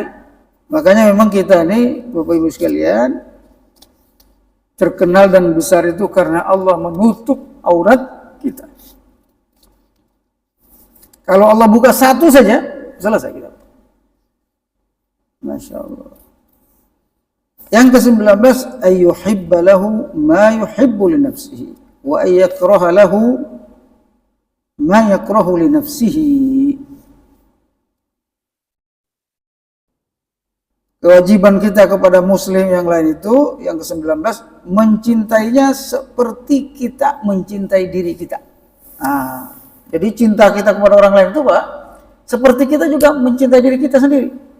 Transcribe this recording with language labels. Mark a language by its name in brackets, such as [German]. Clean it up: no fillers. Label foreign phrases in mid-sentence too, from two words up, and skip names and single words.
[Indonesian] Makanya memang kita ini, Bapak Ibu sekalian, terkenal dan besar itu karena Allah menutup aurat kita. Kalau Allah buka satu saja, selesai kita. [Arabic] ما شاء الله. [Indonesian] Yang ke-19, [Arabic] أن يحب له ما يحب لنفسه ويكره له ما يكره لنفسه. [Indonesian] Kewajiban kita kepada muslim yang lain itu, yang ke-19, mencintainya seperti kita mencintai diri kita. Jadi cinta kita kepada orang lain itu, Pak, seperti kita juga mencintai diri kita sendiri.